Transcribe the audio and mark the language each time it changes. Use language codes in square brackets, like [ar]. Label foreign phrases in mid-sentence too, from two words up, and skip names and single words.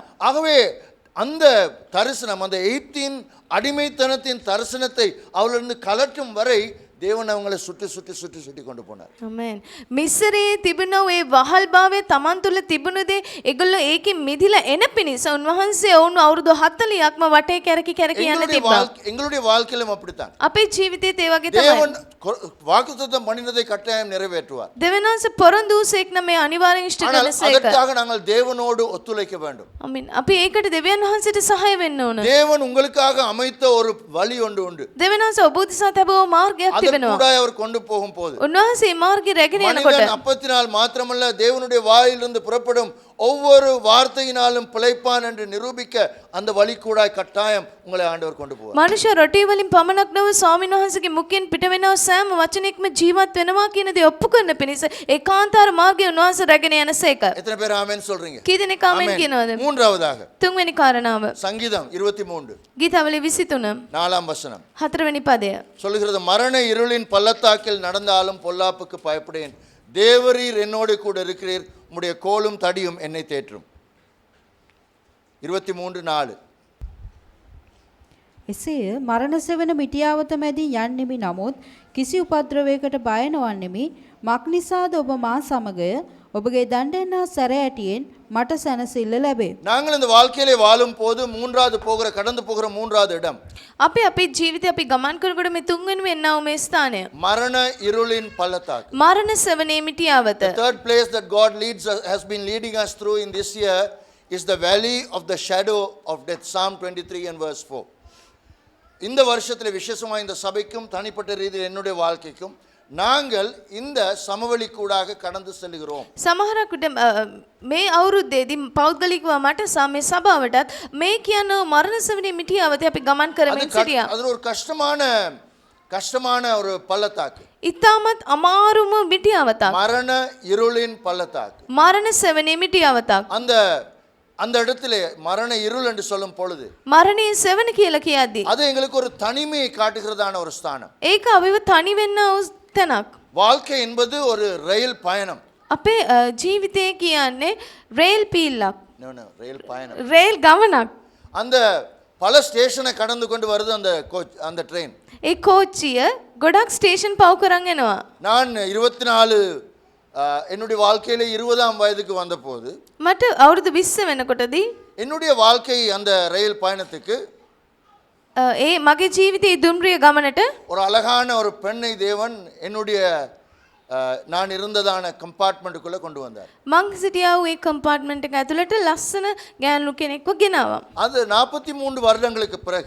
[ta] ஆகவே அந்த தரிசனம் அந்த எகிப்தின் அடிமைத்தனத்தின் தரிசனத்தை அவளிருந்து கலற்றும் வரை தேவன் அவங்களை சுற்றி கொண்டு போனார். [si] ආමෙන්. මිස්රයේ තිබුණ ඒ වහල්භාවය Taman තුල තිබුණ දේ ඒගොල්ලෝ ඒකෙන් මිදිලා එන පිණිස උන්වහන්සේ වුණ අවුරුදු 40ක්ම වටේ කැරකි යන්න තිබ්බා. [ta] எங்களுடைய வாழ்க்கையிலும் அப்படித்தான். [si] අපේ ජීවිතේත් ඒ වගේ තමයි. [ta] தேவன் வாக்குத்தத்தம் பண்ணினதை கட்டாயம் நிறைவேற்றுவார். [si] දෙවියන්වහන්සේ පොරොන්දු වූසේක් නම් මේ අනිවාර්යෙන් ඉෂ්ට [ta] ஆனால் [si] කරන සේක. [ta] அதற்காக நாங்கள் தேவனோடு ஒத்துழைக்க வேண்டும். [si] ආමෙන්. අපි ඒකට දෙවියන් වහන්සේට සහාය වෙන්න ඕන. [ta] தேவன் உங்களுக்காக அமைத்த ஒரு வழி ஒன்று உண்டு. [si] දෙවියන්වහන්සේ ඔබ උදෙසා තබව මාර්ගයක් තිබෙනවා. [ta] அதற்கூடாய் அவர் கொண்டு போகும் போது [si] උන්වහන්සේ මාර්ගය රැගෙන යනකොට [ta] மனிதன் அப்பத்தினால் மாத்திரமல்ல தேவனுடைய வாயிலிருந்து புறப்படும் ஒவ்வொரு வார்த்தையினாலும் பிழைப்பான் என்று நிரூபிக்க அந்த வழி கூடாய் கட்டாயம் உங்களை ஆண்டவர் கொண்டு போவார். [si] මනුෂ්‍ය රොටි වලින් පමණක් නොව ස්වාමීන් වහන්සේගේ මුඛයෙන් පිට වෙනව සෑම වචනයක්ම ජීවත් වෙනවා කියන දේ ඔප්පු කරන පිණිස ඒකාන්තාර මාර්ගය උන්වහන්සේ රැගෙන යන සේක. [ta] எத்தனை பேர் ஆமென் சொல்றீங்க? [si] කී දෙනෙක් ආමෙන් කියනවද? [ta] மூன்றாவதாக [si] තුන්වෙනි කාරණාව [ta] சங்கீதம் 23 [si] ගීතවල 23 [ta] 4ஆம் வசனம் [si] හතරවෙනි පදය. [ta] சொல்லுகிறது, மரண இருளின் பள்ளத்தாக்கில் நடந்தாலும் பொல்லாப்புக்கு பயப்படேன், தேவரீர் என்னோடு கூட இருக்கிறீர், உம்முடைய கோலும் தடியும் என்னை தேற்றும். 23:4 [si] එසේය මරණ සෙවන මිටියාවත මැදින් යන්නෙමි නමුත් කිසි උපද්‍රවයකට බය නොවන්නෙමි. මක් නිසාද ඔබ මා සමගය? ඔබගේ දණ්ඩෙන් හා සැරෑටියෙන් මට සැනසෙල්ල ලැබේ. [ta] நாங்கள் இந்த வாழ்க்கையிலே வாழும் போது கடந்து போகிற மூன்றாவது இடம் [si] අපි අපේ ජීවිතේ අපි ගමන් කරනකොට මේ තුන්වෙනි වෙන්නව මේ ස්ථානය. [ta] மரண இருளின் பள்ளத்தாக்கு. [si] මරණ සෙවනේ මිටියාවත. [en] The third place that God has been leading us through in this year is the valley of the shadow of death. Psalm 23 and verse 4. [ta] இந்த வருஷத்தில் விசேஷமாக இந்த சபைக்கும் தனிப்பட்ட ரீதியில் என்னுடைய வாழ்க்கைக்கும் நாங்கள் இந்த சமவெளி கூடாக கடந்து செல்கிறோம். [si] සමහරකට මේ අවුරුද්දේදී පෞද්ගලිකව මට මේ සභාවටත් මේ කියන මරණ සෙවනේ මිටියාවත අපි ගමන් කරමින් සිටියා. [ta] அது ஒரு கஷ்டமான ஒரு பள்ளத்தாக்கு. [si] ඉතාමත් අමාරුම මිටියාවතක්. [ta] மரண இருளின் பள்ளத்தாக்கு. [si] මරණ සෙවනේ මිටියාවතක්. [ta] அந்த இடத்திலே மரண இருள் என்று சொல்லும் பொழுது [si] මරණයේ සෙවන කියලා කියද්දී [ta] அது எங்களுக்கு ஒரு தனிமையை காட்டுகிறதான ஒரு ஸ்தானம். [si] ඒක අපිව තනි වෙන්න තැනක්. [ta] வாழ்க்கை என்பது ஒரு ரயில் பயணம். [si] අපේ ජීවිතය කියන්නේ රේල් පීල්ලක්. [ta] ரயில் பயணம். [si] රේල් ගමනක්. [ta] அந்த பல ஸ்டேஷனை கடந்து கொண்டு வருது அந்த ட்ரெயின். [si] ඒ කෝච්චිය ගොඩක් ස්ටේෂන් පව් කරන් යනවා. [ta] நான் 24 என்னுடைய வாழ்க்கையில 20ஆம் வயதுக்கு வந்தபோது [si] මට අවුරුදු 20 වෙනකොටදී [ta] என்னுடைய வாழ்க்கை அந்த ரயில் பயணத்துக்கு [si] ඒ මගේ ජීවිතයේ දුම්රිය ගමනට [ta] ஒரு அழகான ஒரு பெண்ணை தேவன் என்னுடைய நான் இருந்ததான கம்பார்ட்மெண்ட்டுக்குள்ள கொண்டு வந்தார். [si] මං සිටියා වූ ඒ කම්පාර්ට්මන්ට් එක ඇතුළට ලස්සන ගෑනු කෙනෙක්ව ගෙනාවා. [ta] அது 43 வருடங்களுக்கு பிறகு